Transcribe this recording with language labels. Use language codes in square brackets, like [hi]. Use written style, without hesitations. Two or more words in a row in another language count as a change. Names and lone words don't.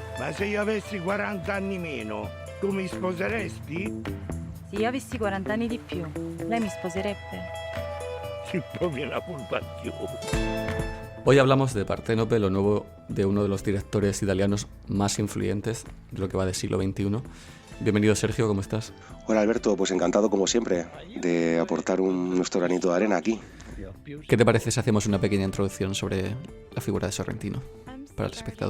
[it] Ma se io avessi 40 anni meno, tu mi sposeresti? Se io avessi 40 anni di più, lei mi sposerebbe? Si proprio la culpa più. [es] Hoy hablamos de Parténope, lo nuevo de uno de los directores italianos más influyentes de lo que va del siglo XXI. Bienvenido, Sergio, ¿cómo estás? Hola Alberto, pues encantado como siempre de aportar nuestro granito de arena aquí. ¿Qué te parece si hacemos una pequeña introducción sobre la figura de Sorrentino para el espectador?